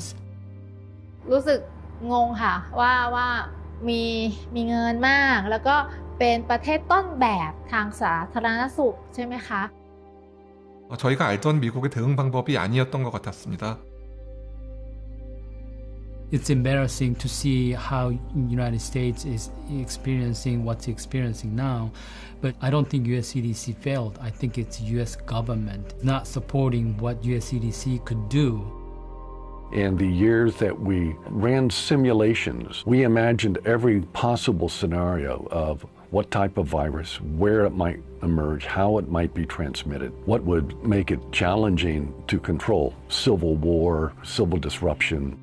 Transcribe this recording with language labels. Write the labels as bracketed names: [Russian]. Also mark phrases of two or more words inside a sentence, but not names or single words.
[Thai] รู้สึกงงค่ะว่ามีเงินมากแล้วก็เป็นประเทศต้นแบบทางสาธารณสุขใช่ไหมคะ [Korean] 저희가 알던 미국의 대응 방법이 아니었던 것 같았습니다. [English] It's embarrassing to see how the United States is experiencing what's experiencing now, but I don't think US CDC failed. I think it's US government not supporting what US CDC could do. In the years that we ran simulations, we imagined every possible scenario of what type of virus, where it might emerge, how it might be transmitted, what would make it challenging to control, civil war, civil disruption.